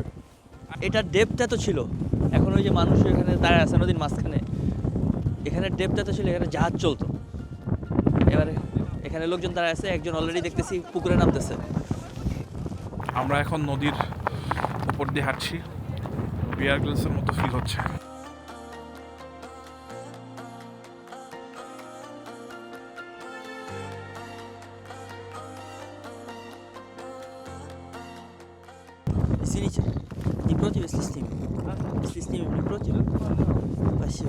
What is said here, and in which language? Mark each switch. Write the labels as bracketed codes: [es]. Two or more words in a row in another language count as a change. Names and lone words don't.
[bn] এটার ডেপথ এত ছিল, এখন ওই যে মানুষ এখানে দাঁড়ায় আছে নদীর মাঝখানে, এখানে ডেপথ এত ছিল, এখানে জাহাজ চলতো। এবারে এখানে লোকজন দাঁড়ায় আছে, একজন অলরেডি দেখতেছি পুকুরে নামতেছে। আমরা এখন নদীর উপর দিয়ে হাঁটছি, বিয়ার গ্রিলসের মতো ফিল হচ্ছে। [ru] Извините, не против, если снимем? Если снимем, не против? Спасибо.